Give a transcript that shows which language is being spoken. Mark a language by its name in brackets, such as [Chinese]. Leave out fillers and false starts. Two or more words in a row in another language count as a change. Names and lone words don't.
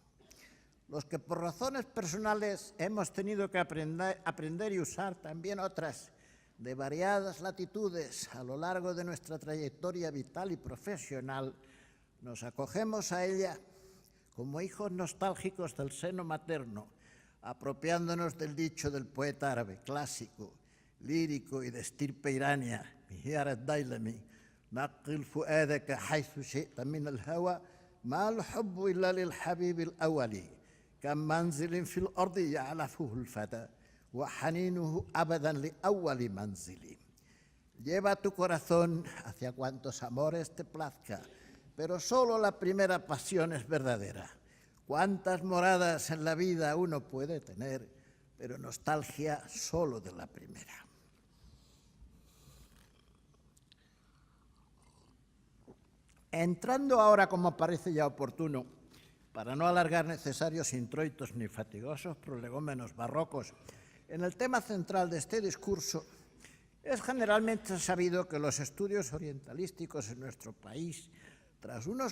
[Spanish] Los que por razones personales hemos tenido que aprender y usar también otras de variadas latitudes a lo largo de nuestra trayectoria vital y profesional, nos acogemos a ella como hijos nostálgicos del seno materno, apropiándonos del dicho del poeta árabe clásico, lírico y de estirpe irania, Mihyar ad-Dailami, [Arabic] نقل فؤادك حيث شئت من الهوى ما الحب إلا للحبيب الأول كم منزل في الأرض يألفه الفتى وحنينه أبدا لأول منزل. [Spanish] Lleva tu corazón hacia cuantos amores te plazca, pero solo la primera pasión es verdadera. Cuántas moradas en la vida uno puede tener, pero nostalgia solo de la primera. Entrando ahora, como parece ya oportuno, para no alargar necesarios introitos ni fatigosos prolegómenos barrocos, en el tema central de este discurso, es generalmente sabido que los estudios orientalísticos en nuestro país, tras unos